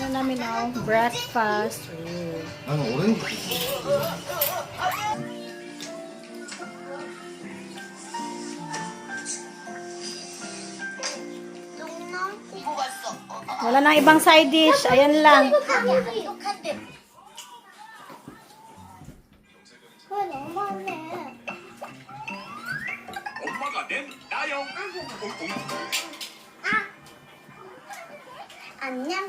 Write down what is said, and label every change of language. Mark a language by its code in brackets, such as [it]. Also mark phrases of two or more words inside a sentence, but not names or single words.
[tl] namin, oh. Breakfast. [ko] 나는 오렌지 주스. [tl] Wala nang ibang side dish. Ayan lang. [ko] 너무하네. 안녕.